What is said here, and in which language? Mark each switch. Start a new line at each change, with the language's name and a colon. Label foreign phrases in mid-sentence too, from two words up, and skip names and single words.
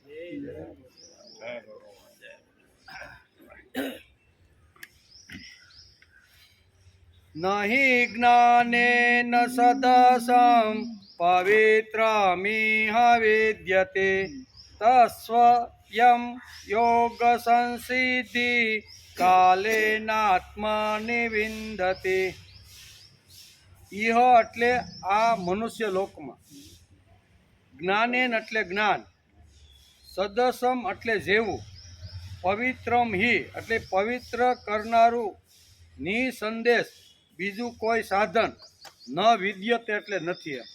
Sanskrit: नहि ज्ञानेन सदसं पवित्रमिह विद्यते तस्वयं योगसंसिद्धि कालेनात्मनि विन्दते।
Gujarati: इह એટલે આ મનુષ્ય લોકમાં, જ્ઞાનેન એટલે જ્ઞાન, સદસમ એટલે જેવું,
Sanskrit: પવિત્રમ હિ
Gujarati: એટલે પવિત્ર કરનારું, નિસંદેશ બીજું કોઈ સાધન,
Sanskrit: ન વિદ્યતે
Gujarati: એટલે નથી.